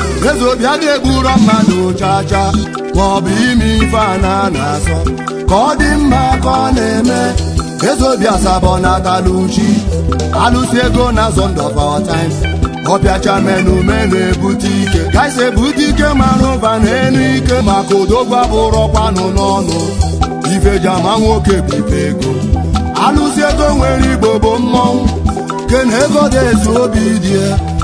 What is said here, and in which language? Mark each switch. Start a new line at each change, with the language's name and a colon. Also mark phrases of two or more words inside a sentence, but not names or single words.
Igbo: Eze obi adịghị egburo mmadụ chacha, ma ọ bụ ime ife a na na-asọ. Ka ọ dị mma ka ọ na-eme, eze obi asabọ na-atala uchi. Alụsị ego na-azọ ndụ
English: of our time.
Igbo: Ọ pịacha menụ, menụ ebute ike. Guys ebute ike mara ụba na enu ike. Maka odogwu abụrọkwanụ n'ọnụ. Ife ji ama nwoke bụ ife ego. Alụsị ego nwere Igbo bụ mmọnwụ. Kene ego dị ezu obi dị ya.